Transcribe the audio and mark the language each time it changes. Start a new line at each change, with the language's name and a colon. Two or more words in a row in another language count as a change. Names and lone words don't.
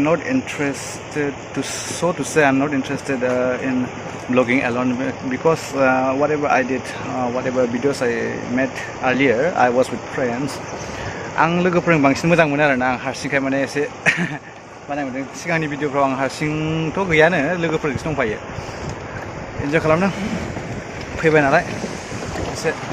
English: not interested to say I'm not interested in vlogging alone because whatever I did whatever videos I made earlier I was with friends
Bodo: आं लोगोफोरजों बांसिन मोजां मोनो आरोना आं हारसिंखाय माने एसे बानायदों सिगांनि भिडिअफ्राव आं हारसिंथ' गैयानो लोगोफोरजोंसो दंफायो एन्जय खालामदों फैबाय नालाय एसे